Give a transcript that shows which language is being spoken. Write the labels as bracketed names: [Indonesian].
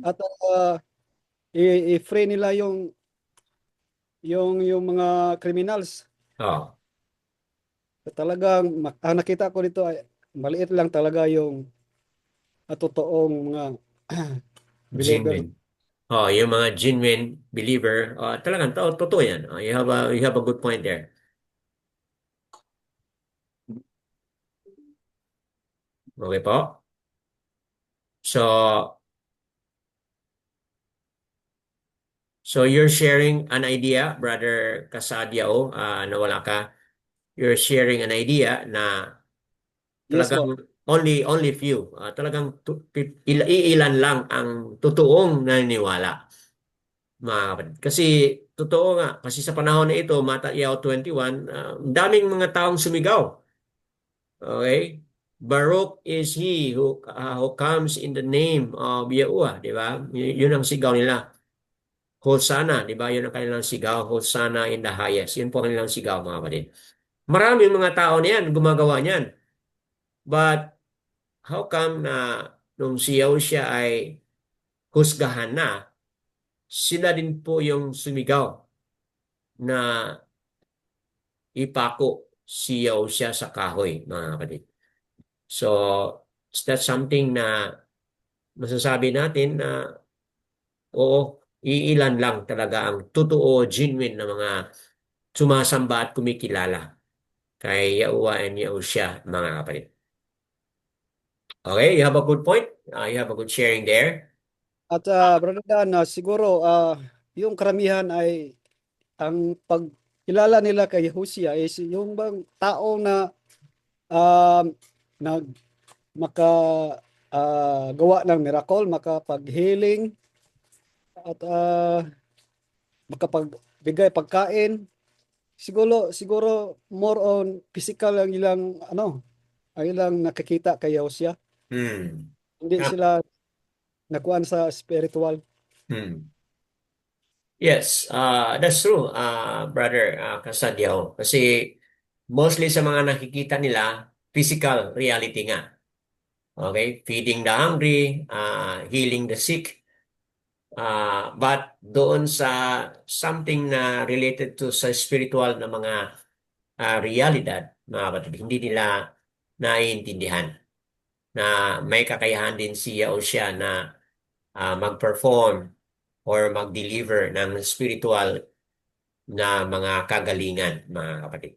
[Filipino] at i-free nila yung mga criminals. Oh, Talagang ang nakita ko dito ay maliit lang talaga yung totoong mga believer. genuine. Oh, yung mga genuine believer, talagang totoo yan. [English] You have a good point there. [Filipino] Okay po? [English] So you're sharing an idea, Brother Kasadiao, [Filipino] nawala ka. [English] You're sharing an idea na Yes po. [Filipino] talagang only few, talagang iilan lang ang totoong naniniwala. Mga kapatid. Kasi totoo nga, kasi sa panahon na ito, Matthew 21, ang daming mga taong sumigaw. [English] Okay? Baruch is he who comes in the name of Yahuwah, di ba? [Filipino] Yun ang sigaw nila. Hosanna, di ba? Yun ang kanilang sigaw. [English] Hosanna in the highest. [Filipino] Yun po ang kanilang sigaw, mga kapatid. Maraming mga tao na yan, gumagawa niyan. [English] But how come [Filipino] na nung si Yahushua ay husgahan na, sila din po yung sumigaw na ipako si Yahushua sa kahoy, mga kapatid. So, [English] is that something [Filipino] na masasabi natin na oo, iilan lang talaga ang totoo, genuine na mga sumasamba at kumikilala kay Yahuwah and Yahushua, mga kapatid. [English] Okay, you have a good point. You have a good sharing there. [Filipino] At Brother Dan, siguro yung karamihan ay ang pagkilala nila kay Yahushua is yung bang tao na um, nag maka gawa ng miracle, makapag-healing at makapagbigay pagkain. Siguro [English] more on physical [Filipino] ang ilang ang ilang nakikita kay Yahushua. Hmm. Hindi sila nakuan sa spiritual. Hmm. [English] Yes, that's true, brother Kasadyaw. [Filipino] Kasi mostly sa mga nakikita nila, [English] physical reality [Filipino] nga. [English] Okay? Feeding the hungry, healing the sick. [Filipino] But doon sa something na related to sa spiritual na mga realidad, mga kapatid, hindi nila naiintindihan na may kakayahan din siya o siya na mag-perform or mag-deliver ng spiritual na mga kagalingan, mga kapatid.